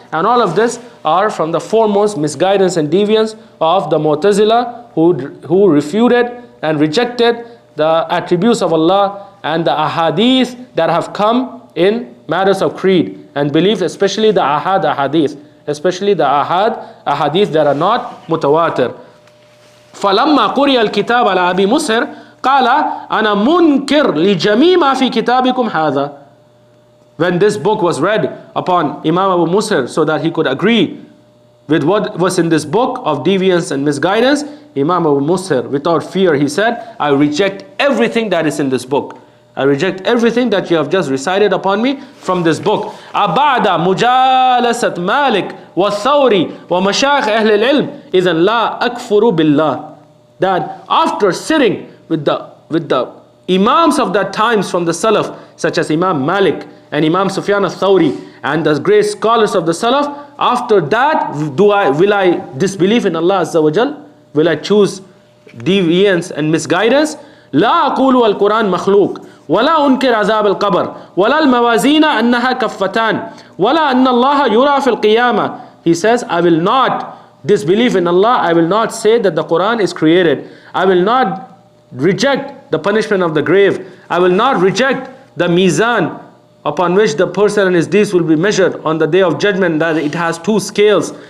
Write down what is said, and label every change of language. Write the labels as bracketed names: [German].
[English] And all of this are from the foremost misguidance and deviance of the Mu'tazila, who refuted and rejected the attributes of Allah and the ahadith that have come in matters of creed and belief, especially the ahadith, especially the ahadith that are not mutawatir. [Arabic] فَلَمَّا قُرِيَ الْكِتَابَ عَلَى أَبِي مُسْهِرٍ قال أنا منكر لجميع ما في كتابكم هذا. [English] When this book was read upon Imam Abu Mushir so that he could agree with what was in this book of deviance and misguidance, Imam Abu Mushir, without fear, he said, I reject everything that is in this book. I reject everything that you have just recited upon me from this book. [Arabic] أبعد مجالسة مالك والثوري ومشايخ أهل العلم إذن لا أكفر بالله. [English] That after sitting with the Imams of that times from the Salaf, such as Imam Malik and Imam Sufyan al-Thawri and the great scholars of the Salaf, after that will I disbelieve in Allah Azza wa Jal? Will I choose deviance and misguidance? [Arabic] لا أقول القرآن مخلوق ولا أنكر عذاب القبر ولا الموازين أنها كفتان ولا أن الله يرى في القيامة. [English] He says, I will not disbelieve in Allah. I will not say that the Quran is created. I will not reject the punishment of the grave. I will not reject the mizan upon which the person and his deeds will be measured on the day of judgment, that it has two scales.